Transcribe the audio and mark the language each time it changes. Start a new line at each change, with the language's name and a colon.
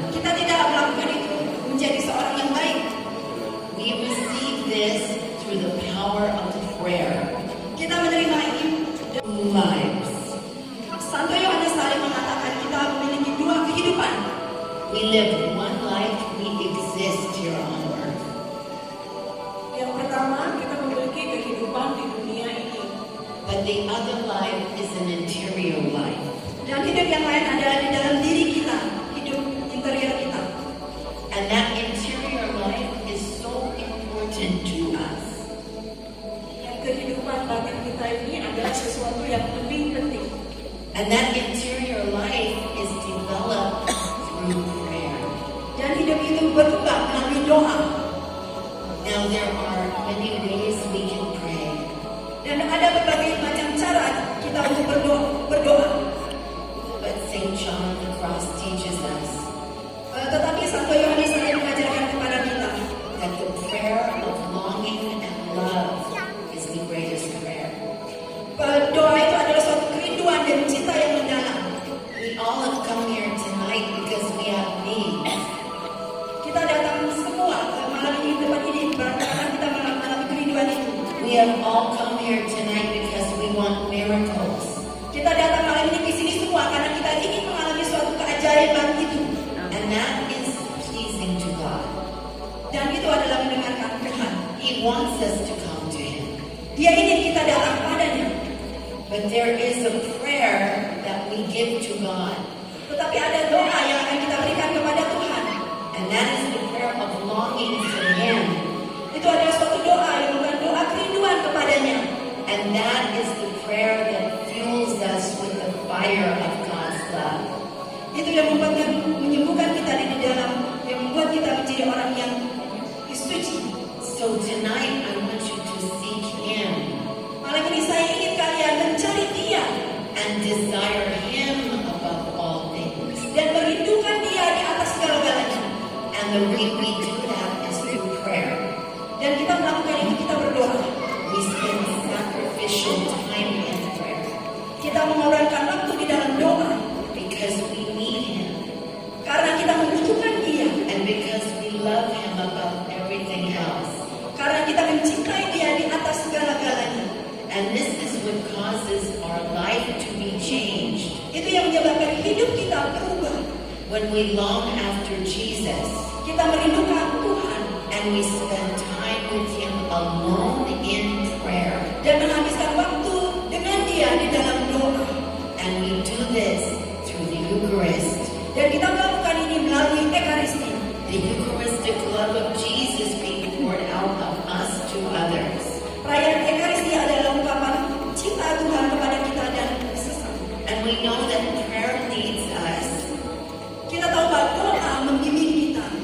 Indonesian: Kita tidak melakukan itu menjadi seorang yang baik.
English: We receive this through the power of prayer.
Indonesian: Kita menerima ini lives. Santo Yohanes Salim mengatakan kita memiliki dua kehidupan.
English: We live one life, we exist here on earth.
Indonesian: pertama, kita memiliki kehidupan di dunia ini.
English: But the other life is an interior life.
Indonesian: Dan hidup yang lain adalah di dalam diri kita, hidup interior kita.
English: And that interior life is so important to us.
Indonesian: Yang kehidupan batin kita ini adalah sesuatu yang lebih penting.
English: And that interior life is developed through prayer.
Indonesian: Dan hidup itu berkembang melalui doa.
English: Now there are many ways we can pray.
Indonesian: Dan ada berbagai macam cara kita untuk berdoa.
English: But St. John of the Cross teaches us
Indonesian: Tetapi Santo Yohanes akan mengajarkan kepada kita
English: that the prayer of longing and love is the greatest prayer.
Indonesian: doa itu adalah suatu kerinduan dan cinta yang mendalam.
English: We all have come here tonight because we have needs.
Indonesian: Kita datang semua malam ini tempat ini karena kita mengalami kerinduan itu.
English: We have all come here tonight because we want miracles.
Indonesian: Kita datang malam ini ke sini semua karena kita ingin mengalami suatu keajaiban itu.
English: And that is pleasing to God.
Indonesian: Dan itu adalah mendengarkan Tuhan.
English: He wants us to come to Him.
Indonesian: Dia ingin kita datang padanya.
English: But there is a prayer that we give to God.
Indonesian: Tetapi ada doa yang akan kita berikan kepada Tuhan.
English: And that is the prayer of longing for Him.
Indonesian: Itu adalah suatu doa yang bukan doa kerinduan kepadanya.
English: And that is the prayer that fuels us with the fire of God's love.
Indonesian: Itu yang menyembuhkan kita di dalam, yang membuat kita menjadi orang yang suci.
English: So tonight I want you to seek Him
Indonesian: Malam ini saya ingin kalian mencari Dia
English: and desire Him above all things.
Indonesian: dan merindukan Dia di atas segala-galanya.
English: And the way we do that is through prayer.
Indonesian: Dan kita melakukan itu, kita berdoa.
English: We spend sacrificial time in prayer
Indonesian: Kita mengorbankan waktu di dalam doa
English: because we need Him
Indonesian: karena kita membutuhkan Dia,
English: and because we love Him above everything else.
Indonesian: karena kita mencintai Dia di atas segala-galanya.
English: And this is what causes our life to be changed.
Indonesian: Itu yang menyebabkan hidup kita berubah.
English: When we long after Jesus
Indonesian: Kita merindukan Tuhan
English: and we spend time with Him alone in prayer.
Indonesian: dan menghabiskan waktu dengan Dia di dalam doa.
English: And we do this through the Eucharist.
Indonesian: Dan kita melakukan ini melalui Ekaristi.
English: The Eucharistic love of Jesus being poured out of us to others.
Indonesian: Perayaan Ekaristi adalah ungkapan cinta Tuhan kepada kita dan sesama.
English: And we know that prayer leads us
Indonesian: Kita tahu bahwa doa membimbing kita